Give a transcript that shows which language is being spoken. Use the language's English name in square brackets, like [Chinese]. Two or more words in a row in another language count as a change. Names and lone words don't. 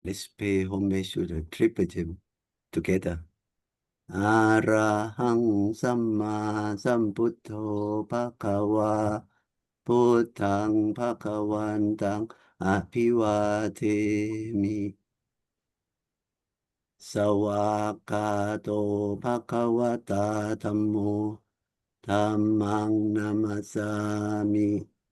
[English] Let's pay homage to the triple gem together. [Pali] Arahang Samma Sambuddho Bhagava Buddhang Bhagavantang Abhivatemi Sawakato Bhagavata Dhammo Dhammang Namasami